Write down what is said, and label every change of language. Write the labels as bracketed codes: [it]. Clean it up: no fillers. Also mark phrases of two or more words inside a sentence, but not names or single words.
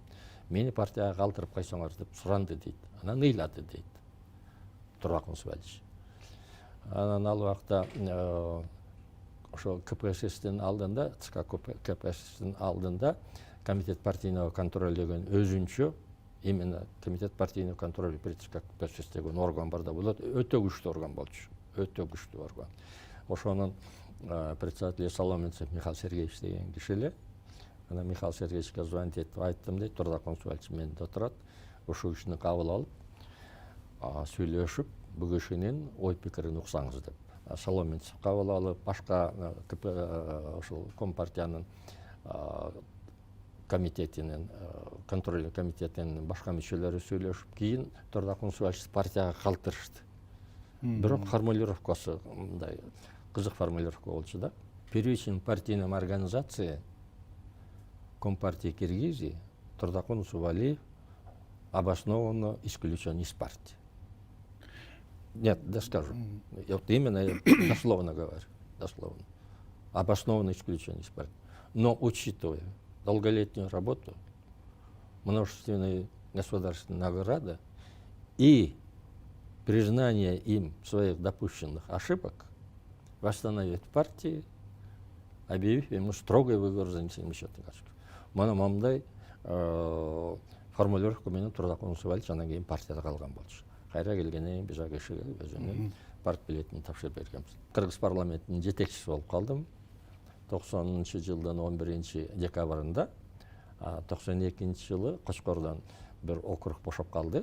[ky] Мени партияга калтырып койсоңор деп суранды дейт. Анан ыйлады дейт Турдак Мусабаевич. Анан ал убакта ошо КПССтин алдында, ЦК КПССтин алдында [ru] комитет партийного контроля [ky] деген өзүнчө, [ru] именно комитет партийного контроля при ЦК КПСС [ky] деген орган бар да, бул өтө күчтүү орган болчу. Өтө күчтүү орган. Ошонун председатель Соломенцев Михаил Сергеевич деген киши эле. Анан Михаил Сергеевичке звонить этип айттым дейт, Турдак Мусабаевич менде отурат. Ошол кишини кабыл алып, сүйлөшүп, бул кишинин ой пикирин уксаңыз деп. Соломенцев кабыл алып, башка ошол Компартиянын комитетинин, контроль комитетинин башка мүчөлөрү сүйлөшүп, кийин Турдак Мусабаевич партияга калтырышты. Бирок формулировкасы мындай кызык формулировка болчу да. [ru] Первичным партийным организациям Компартии Киргизии Турдак Мусабаев обоснованно исключен из партии. Нет, да скажу. Вот именно я дословно говорю. Дословно. Обоснованно исключен из партии. Но учитывая долголетнюю работу, множественные государственные награды и признание им своих допущенных ошибок, восстановить партии, объявив ему строгий выговор за несение счетных ошибок. [ky] Мана мамдай формулировка менен Турдак Мусабаевич анан кийин партияда калган болчу. Кайра келгенден кийин биз ал кишиге өзүнүн партбилетин тапшырып бергенбиз. Кыргыз парламентинин жетекчиси болуп калдым. 90-жылдын 11 декабрында, 92-жылы Кочкордон бир округ бошоп калды.